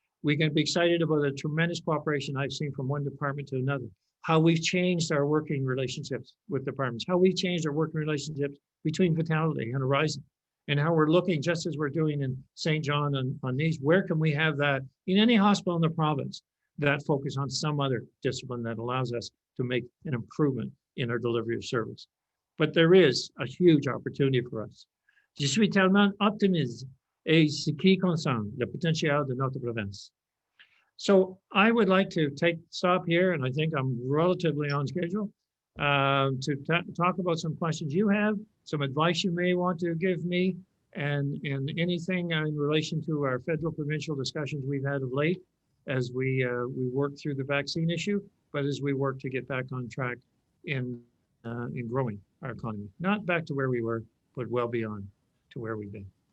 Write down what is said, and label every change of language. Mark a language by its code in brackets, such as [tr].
[en] We can be excited about the tremendous cooperation I've seen from one department to another, how we've changed our working relationships with departments, how we've changed our working relationships between Vitality and Horizon, and how we're looking, just as we're doing in St. John on these, where can we have that in any hospital in the province, that focus on some other discipline that allows us to make an improvement in our delivery of service. But there is a huge opportunity for us. [fr] Je suis tellement optimiste et ce qui concerne le potentiel de notre province. [en] So I would like to stop here, and I think I'm relatively on schedule, to talk about some questions you have, some advice you may want to give me, and anything in relation to our federal provincial discussions we've had of late as we work through the vaccine issue, but as we work to get back on track in growing our economy, not back to where we were, but well beyond to where we've been.